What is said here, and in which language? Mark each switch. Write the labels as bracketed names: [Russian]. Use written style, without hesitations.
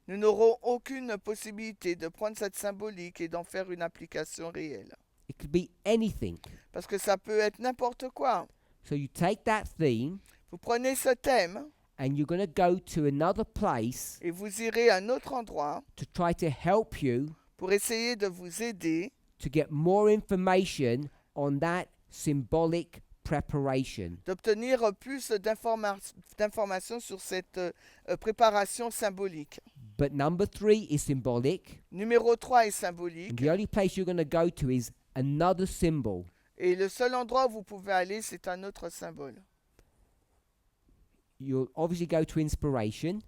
[French] nous n'aurons aucune possibilité de prendre cette symbolique et d'en faire une application réelle. [English] It could be anything. [French] Parce que ça peut être n'importe quoi. [English] So you take that theme [French] Vous prenez ce thème [English] and you're going to go to another place [French] et vous irez à un autre endroit [English] to try to help you [French] pour essayer de vous aider [English] to get more information on that symbolic preparation. [French] d'obtenir plus d'informations sur cette préparation symbolique. [English] But number 3 is symbolic. [French] Numéro 3 est [English] And [French] symbolique. [English] the only place you're going to go to is another symbol. [French] Et le seul endroit où vous pouvez aller, c'est un autre symbole. [English] You'll obviously go to inspiration,